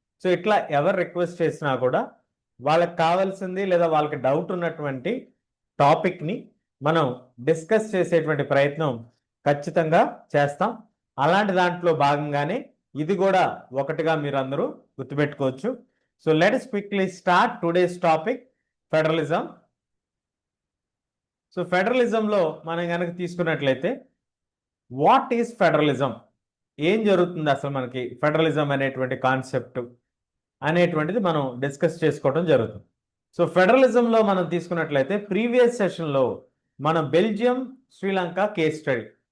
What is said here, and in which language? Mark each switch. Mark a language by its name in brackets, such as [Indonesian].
[Telugu] So ఇట్లా ఎవరు request చేసినా కూడా వాళ్ళకి కావాల్సింది లేదా వాళ్ళకి డౌట్ ఉన్నటువంటి టాపిక్ని మనం డిస్కస్ చేసేటువంటి ప్రయత్నం ఖచ్చితంగా చేస్తాం. అలాంటి దాంట్లో భాగంగానే ఇది కూడా ఒకటిగా మీరు అందరూ గుర్తుపెట్టుకోవచ్చు. [English] So let us quickly start today's topic, federalism. So federalism [Telugu] లో మనం కనుక తీసుకున్నట్లయితే [English] what is federalism, [Telugu] ఏం జరుగుతుంది అసలు మనకి ఫెడరలిజం అనేటువంటి కాన్సెప్ట్ అనేటువంటిది మనం డిస్కస్ చేసుకోవడం జరుగుతుంది. సో ఫెడరలిజంలో మనం తీసుకున్నట్లయితే ప్రీవియస్ సెషన్లో మనం బెల్జియం శ్రీలంక కేస్ స్టడీ.